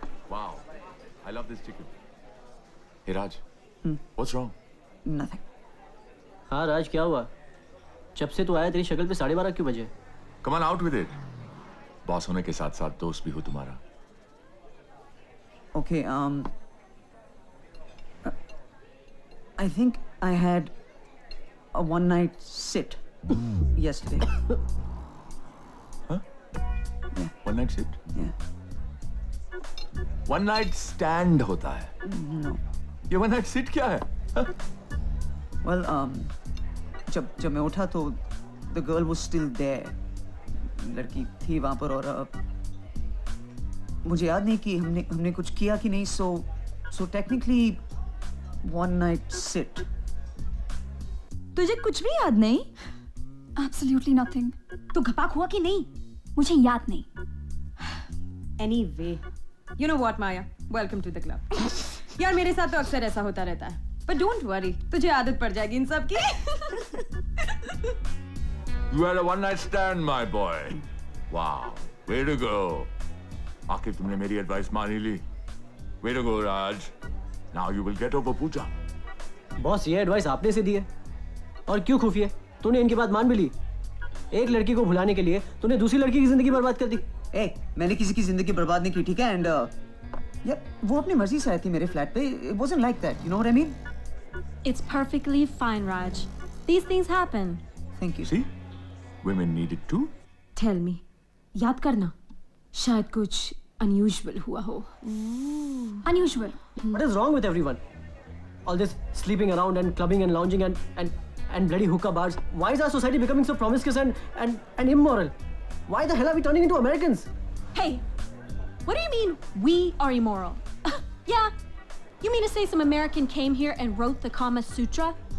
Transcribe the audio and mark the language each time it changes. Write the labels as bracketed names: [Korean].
[English] Wow, I love this chicken. Hey Raj, what's wrong? Nothing. [Hindi] हाँ राज, क्या हुआ? जब से तू आया तेरी शक्ल पे 12:30 क्यों बजे? [English] Come on out with it. [Hindi] Boss होने के साथ साथ दोस्त भी हो तुम्हारा. [English] Okay, I think I had a one-night sit yesterday. Huh? Yeah. One night sit? Yeah. One night stand [Hindi] होता है. [English] No. [Hindi] ये [English] one night sit [Hindi] क्या है? [English] Well, [Hindi] जब मैं उठा तो [English] the girl was still there. [Hindi] लड़की थी वहाँ पर और मुझे याद नहीं कि हमने कुछ किया कि नहीं. [English] So technically one night sit. [Hindi] तुझे कुछ भी याद नहीं? [English] Absolutely nothing. [Hindi] तू घपाक हुआ कि नहीं? मुझे याद नहीं. [English] Anyway, you know what, Maya? Welcome to the club. [Hindi] यार मेरे साथ तो अक्सर ऐसा होता रहता है. [English] But don't worry, [Hindi] तुझे आदत पड़ जाएगी इन सब की. [English] You had a one night stand, my boy. Wow, way to go. [Hindi] आखिर तुमने मेरी एडवाइस मान ही ली. [English] Way to go, Raj. Now you will get over Pooja. [Hindi] Boss, ये एडवाइस आपने से दी है और क्यों खुफिया? तूने इनकी बात मान भी ली. एक लड़की को भुलाने के लिए तूने दूसरी लड़की की जिंदगी बर्बाद कर दी. मैंने किसी की जिंदगी बर्बाद नहीं की, ठीक है? [English] and यार [Hindi] वो अपनी मर्जी से आई थी मेरे फ्लैट पे. [English] It wasn't like that, you know what I mean? It's perfectly fine, Raj. These things happen. Thank you. See, women need it too. Tell me, [Hindi] याद करना, शायद कुछ unusual हुआ हो. [English] Unusual. What is wrong with everyone? All this sleeping around and clubbing and lounging and bloody hookah bars. Why is our society becoming so promiscuous and immoral? Why the hell are we turning into Americans? Hey, what do you mean we are immoral? Yeah, you mean to say some American came here and wrote the Kama Sutra?